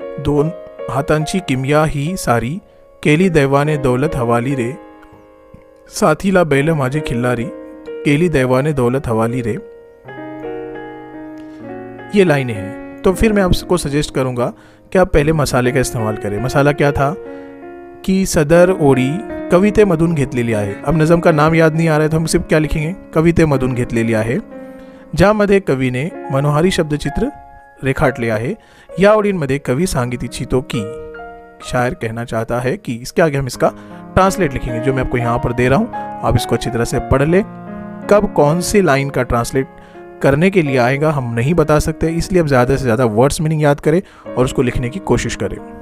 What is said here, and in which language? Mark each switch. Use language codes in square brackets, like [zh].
[mr] दोन हातांची किमया ही सारी, केली दैवाने दौलत हवाली रे, साथीला बैल माझे खिल्लारी, केली दैवाने दौलत हवाली रे, [hi] ये लाइनें हैं। तो फिर मैं आपको सजेस्ट करूंगा कि आप पहले मसाले का इस्तेमाल करें। मसाला क्या था कि [mr] सदर ओडी कवितेमधून घेतलेली आहे। [hi] अब नज़म का नाम याद नहीं आ रहा है तो हम सिर्फ क्या लिखेंगे? [mr] कवितेमधून घेतलेली आहे, ज्यामध्ये कवीने मनोहारी शब्दचित्र रेखाटले आहे। या ओळींमध्ये कवी सांगित इच्छितो की, [hi] शायर कहना चाहता है कि, इसके आगे हम इसका ट्रांसलेट लिखेंगे, जो मैं आपको यहाँ पर दे रहा हूँ। आप इसको अच्छी तरह से पढ़ ले। कब कौन सी लाइन का ट्रांसलेट करने के लिए आएगा हम नहीं बता सकते, इसलिए अब ज़्यादा से ज़्यादा वर्ड्स मीनिंग याद करें और उसको लिखने की कोशिश करें।